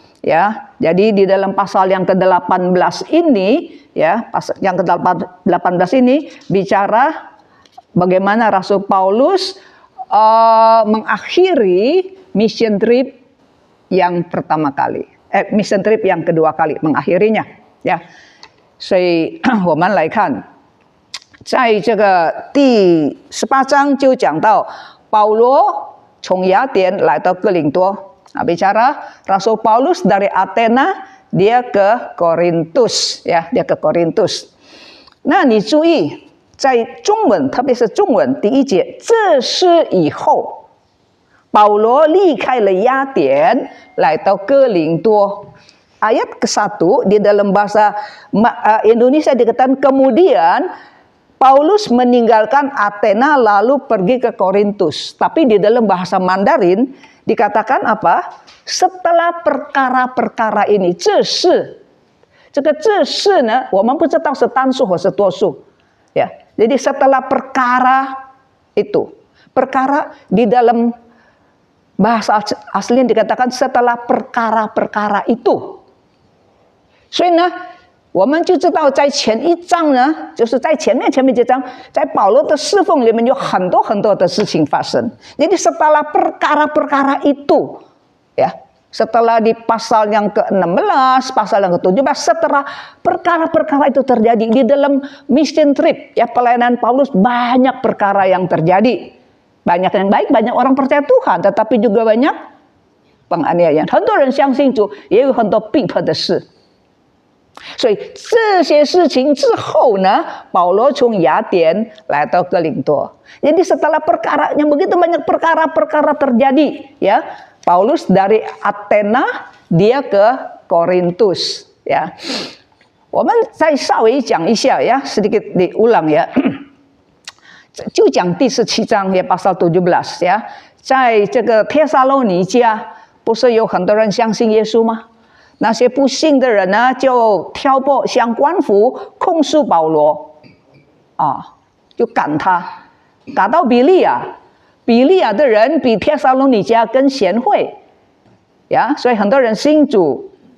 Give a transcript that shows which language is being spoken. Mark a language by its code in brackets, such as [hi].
[id] Ya, jadi di dalam pasal yang ke-18 ini, ya, pasal yang ke-18 ini bicara bagaimana Rasul Paulus mengakhiri mission trip yang pertama kali, mission trip yang kedua kali mengakhirinya, ya. [zh] 所以我们来看，在这个第18章就讲到保罗从雅典来到哥林多。 [id] Bicara Rasul Paulus dari Athena dia ke Korintus, ya, dia ke Korintus. [zh] 那你注意，在中文，特别是中文第一节，这是以后保罗离开了雅典，来到哥林多。 [id] Ayat ke-1 di dalam bahasa Indonesia dikatakan kemudian Paulus meninggalkan Athena lalu pergi ke Korintus. Tapi di dalam bahasa Mandarin dikatakan apa? Setelah perkara-perkara ini, [zh] 这是这个这是呢，我们不知道是单数或是多数，ya. [id] Jadi setelah perkara itu, perkara di dalam bahasa aslinya dikatakan setelah perkara-perkara itu. [zh] 所以呢，我们就知道在前一章呢，就是在前面几章，在保罗的侍奉里面有很多的事情发生。 [id] Jadi setelah perkara-perkara itu, ya, setelah di pasal yang ke-16, pasal yang ke-17, setelah perkara-perkara itu terjadi di dalam mission trip, ya, pelayanan Paulus banyak perkara yang terjadi. Banyak yang baik, banyak orang percaya Tuhan, tetapi juga banyak penganiayaan. [zh] 很多人相信主，也有很多逼迫的事。所以这些事情之后呢，保罗从雅典来到哥林多。 [id] Jadi setelah perkara yang begitu banyak perkara-perkara terjadi, ya, Paulus dari Athena dia ke Korintus, ya. [zh] 我们再稍微讲一下呀 [id] sedikit diulang ya [zh] 就讲第17章也 [id] pasal 17呀 [zh] 在这个帖撒罗尼迦不是有很多人相信耶稣吗？那些不信的人呢就挑拨相官府控诉保罗啊，就赶他赶到比利亚的人比帖撒罗尼迦更贤惠呀，所以很多人信主。